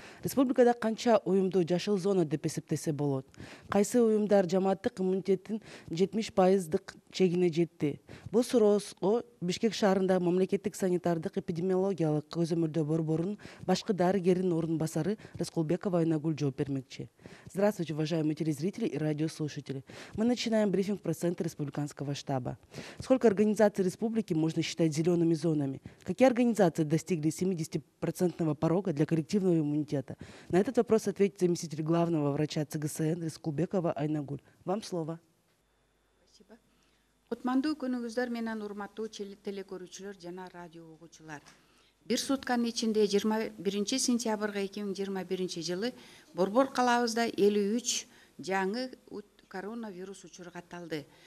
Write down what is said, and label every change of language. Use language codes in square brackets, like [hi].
[ky] Республикада канча уюмду жашыл зона деп эсептесе болот? Кайсы уюмдар жамааттык иммунитеттин 70% чегине жетти? Бул суроого Бишкек шаарындагы мамлекеттик санитардык эпидемиологиялык көзөмөлдөө борборунун башкы дарыгеринин орун басары Раскулбекова Айнагүл жооп бермекчи. [ru] Здравствуйте, уважаемые телезрители и радиослушатели. Мы начинаем брифинг про Центр республиканского штаба. Сколько организаций республики можно считать зелеными зонами? Какие организации достигли 70% порога для коллективного иммунитета? На этот вопрос ответит заместитель главного врача ЦГСН Раскулбекова Айнагүл. Вам слово. Спасибо. [ky] Кутмандуу күнүңүздөр менен урматтуу телекөрүүчүлөр жана радио угуучулар. Бир сутканын ичинде 21 сентябрга 2021 жылы Борбор калаабызда 53 жаңы коронавирус учуру катталды.